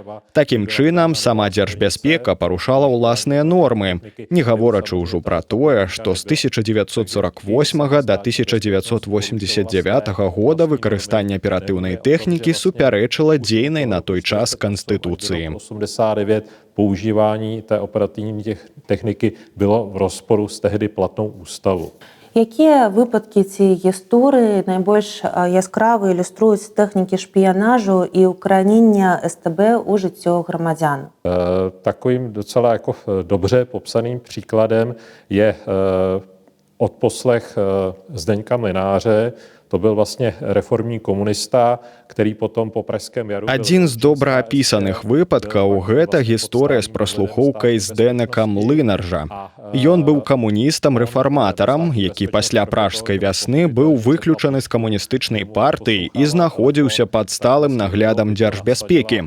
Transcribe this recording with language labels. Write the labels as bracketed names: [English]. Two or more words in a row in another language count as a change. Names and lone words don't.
[Belarusian] Такім чынам, сама дзяржбяспека парушала ўласныя нормы, не гаворачы ўжо пра тое, што з 1948 да 1989 года выкарыстанне аператыўнай тэхнікі супярэчыла дзейнай на той час Конституции. [Czech] 89 používání té operativní techniky bylo v rozporu s tehdy platnou ústavou. [Belarusian] Якія выпадкі ці гісторыі найбольш яскрава ілюструюць тэхнікі шпіянажу і ўкаранення СТБ у жыццё грамадзян? [Czech] Takovým docela jako dobře popsaným příkladem je odposlech Zdeňka Mlynáře. To byl vlastně reformní komunista, který potom po Pražském jaru... [Belarusian] Адзін з добра апісаных выпадкаў – гэта гісторыя з праслухоўкай Здэнека Млынаржа. Ён быў камуністам-рэфарматарам, які пасля пражскай вясны быў выключаны з камуністычнай партыі і знаходзіўся пад сталым наглядам дзяржбяспекі.